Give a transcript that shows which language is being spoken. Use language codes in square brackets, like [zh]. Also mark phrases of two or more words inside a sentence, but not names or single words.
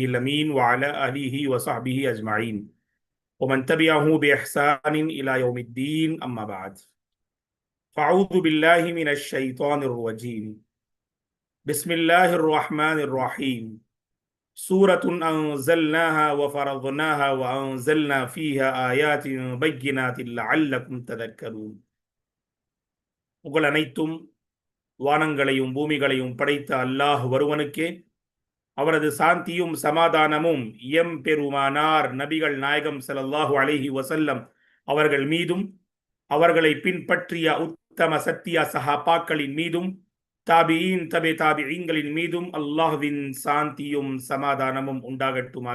[ar] الأمين وعلى آله وصحبه أجمعين ومن تبعه بإحسان إلى يوم الدين أما بعد فأعوذ بالله من الشيطان الرجيم بسم الله الرحمن الرحيم سورة أنزلناها وفرضناها وأنزلنا فيها آيات بينات لعلكم تذكرون. [ta] புகழ் அனைத்தும் வானங்களையும் பூமிகளையும் படைத்த அல்லாஹ் ஒருவனுக்கே, அவரது சாந்தியும் சமாதானமும் எம் பெருமானார் நபிகள் நாயகம் [ar] صلى الله عليه وسلم [ta] அவர்கள் மீதும், அவர்களை பின்பற்றிய உத்தம சத்திய சஹாபாக்களின் மீதும், தாபியின் தபே தாபிஈன்களின் மீதும் அல்லாஹ்வின் சாந்தியும் சமாதானமும் உண்டாகட்டுமாக.